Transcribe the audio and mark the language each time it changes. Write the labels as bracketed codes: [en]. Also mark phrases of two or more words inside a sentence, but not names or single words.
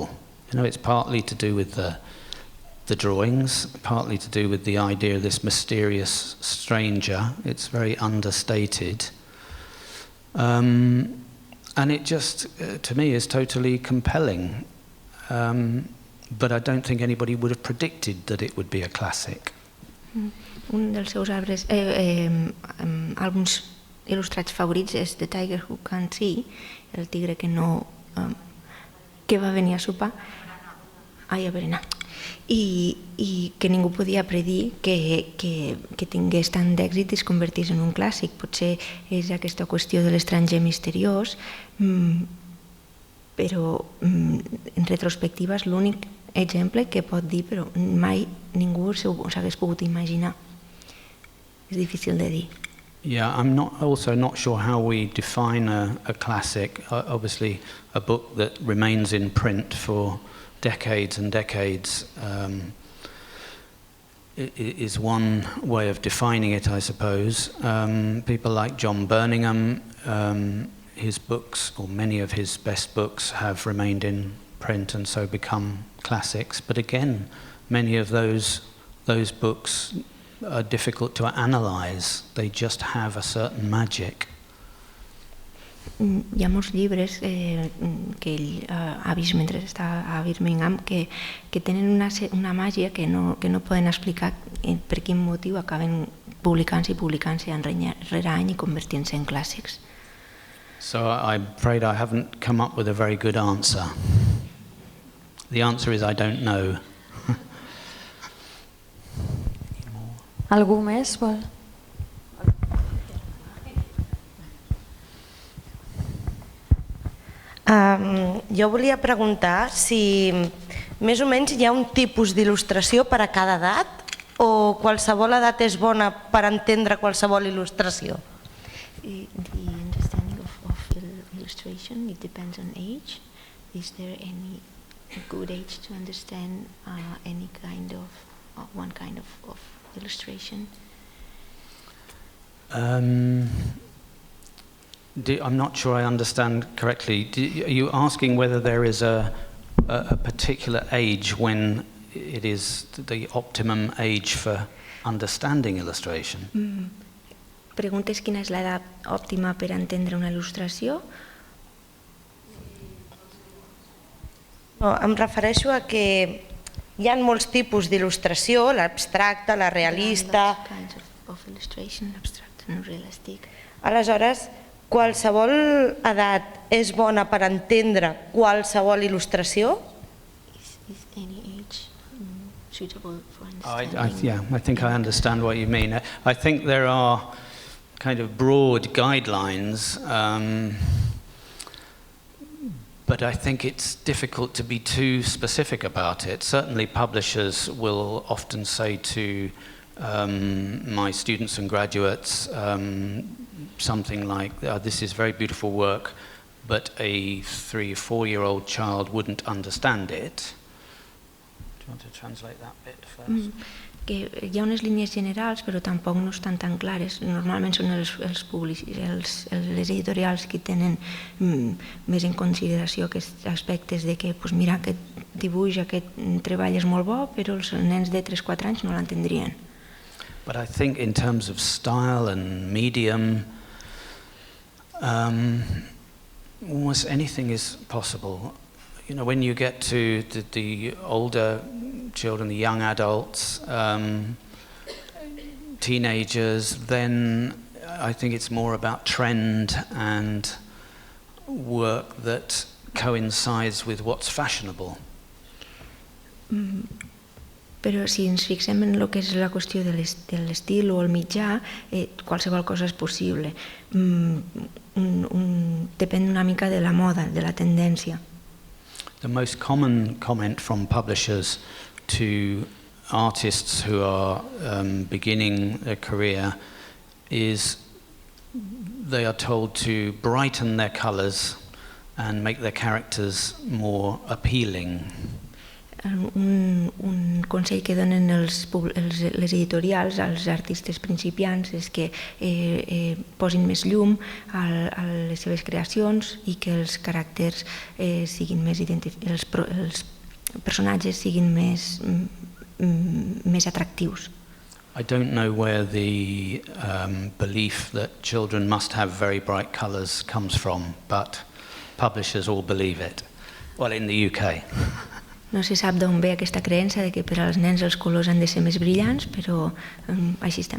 [en] It's partly to do with the the drawings, partly to do with the idea of this mysterious stranger. It's very understated. And it just, to me, is totally compelling. But I don't think anybody would have predicted that it would be a classic. [ca] Un dels seus àlbums il·lustrats favorits és The Tiger Who Can't See, el tigre que no... que va venir a sopar a berenar. I que ningú podia predir que tingués tant d'èxit i es convertís en un clàssic. Potser és aquesta qüestió de l'estranger misteriós, però en retrospectiva és l'únic exemple que pot dir, però mai ningú s'hagués pogut imaginar. És difícil de dir. [en] Yeah, I'm also not sure how we define a classic. Obviously, a book that remains in print for decades and decades is one way of defining it, I suppose. People like John Birmingham, his books, or many of his best books, have remained in print and so become classics. But again, many of those books are difficult to analyze. They just have a certain magic. [ca] Hi ha molts llibres que ell ha vist mentre està a Birmingham que tenen una màgia que no poden explicar per quin motiu acaben publicant-se i publicant-se any rere any i convertint-se en clàssics. [en] So I'm afraid I haven't come up with a very good answer. The answer is I don't know. [ca] Algú més vol? Jo volia preguntar si més o menys hi ha un tipus d'il·lustració per a cada edat o qualsevol edat és bona per entendre qualsevol il·lustració? [en] The understanding of illustration, it depends on age. Is there any good age to understand any kind of one kind of illustration? I'm not sure I understand correctly. Are you asking whether there is a particular age when it is the optimum age for understanding illustration? [ca] Preguntes quina és l'edat òptima per entendre una il·lustració? No, em refereixo a que hi ha molts tipus d'il·lustració, l'abstracta, la realista... Aleshores, qualsevol edat és bona per entendre qualsevol il·lustració? [en] Is any age suitable for understanding? I think I understand what you mean. I think there are kind of broad guidelines, but I think it's difficult to be too specific about it. Certainly publishers will often say to my students and graduates something like, this is very beautiful work, but a 3 or 4-year-old child wouldn't understand it. Do you want to translate that bit first? [ca] Que hi ha unes línies generals, però tampoc no estan tan clares. Normalment són les editorials que tenen més en consideració aquests aspectes de que, mira, aquest dibuix, aquest treball és molt bo, però els nens de 3-4 anys no l'entendrien. [en] But I think in terms of style and medium, almost anything is possible. You know, when you get to the older children, the young adults, teenagers, then I think it's more about trend and work that coincides with what's fashionable. [ca] Però si ens fixem en el que és la qüestió de l'estil o el mitjà, qualsevol cosa és possible. Depèn una mica de la moda, de la tendència. [en] The most common comment from publishers to artists who are beginning a career is they are told to brighten their colours and make their characters more appealing. [ca] Un consell que donen les editorials als artistes principiants és que posin més llum a les seves creacions i que els caràcters siguin més els personatges siguin més més atractius. [en] I don't know where the belief that children must have very bright colours comes from, but publishers all believe it. Well, in the UK. [ca] No se sap d'on ve aquesta creença de que per als nens els colors han de ser més brillants, però així estem.